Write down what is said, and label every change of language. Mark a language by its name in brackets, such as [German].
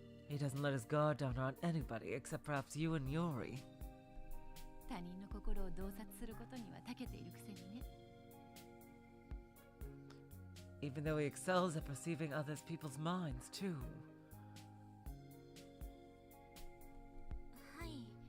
[English] He doesn't let his guard down on anybody except perhaps you and Yuri. [Japanese] 他人の心を洞察することには長けているくせにね [English] Even though he excels at perceiving others people's minds, too. [Japanese] はい。